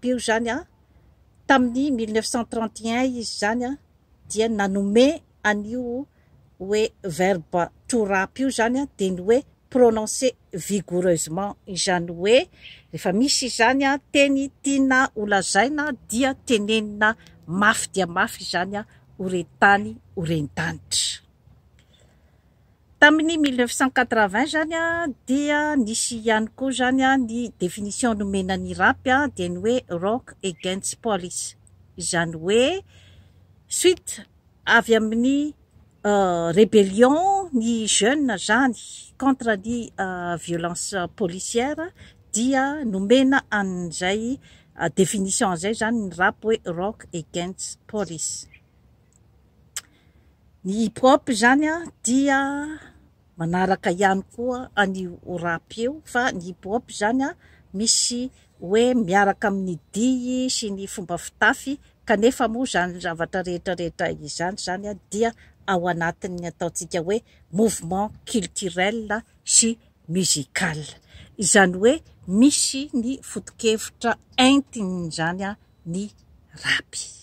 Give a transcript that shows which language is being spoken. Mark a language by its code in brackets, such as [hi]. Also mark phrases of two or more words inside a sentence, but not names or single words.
[mg] io zany tamin'ny 1931 izy zany dia nanome an'io hoe verbe [en] to rap [mg] io zany dia ny hoe [fr] prononcer vigoureusement, [mg] izany hoe rehefa misy zany teny tiana holazaina dia tenenina mafy dia mafy zany horetany horen-danitra. Tamin'ny 1980 zany dia nisy ihany koa zany ny définition nomena ny rapy dia ny hoe [en] rock against police, [mg] izany hoe suite avy amin'ny rébellion ny jeune zany contre ny [fr] violence policière [mg] dia nomena an'izay définition zay zany ny rap hoe [en] rock against police. [mg] Ny hip hop zany dia manaraka ihany koa an'io rap io fa ny hip hop zany misy hoe miaraka amin'ny dihy sy ny fomba fitafy kanefa moa zany zavatra rehetrarehetra izany dia ao anatin'ny ataontsika hoe [fr] mouvement culturel [mg] sy musical, izany hoe misy ny foto-kevitra entiny zany ny rapy.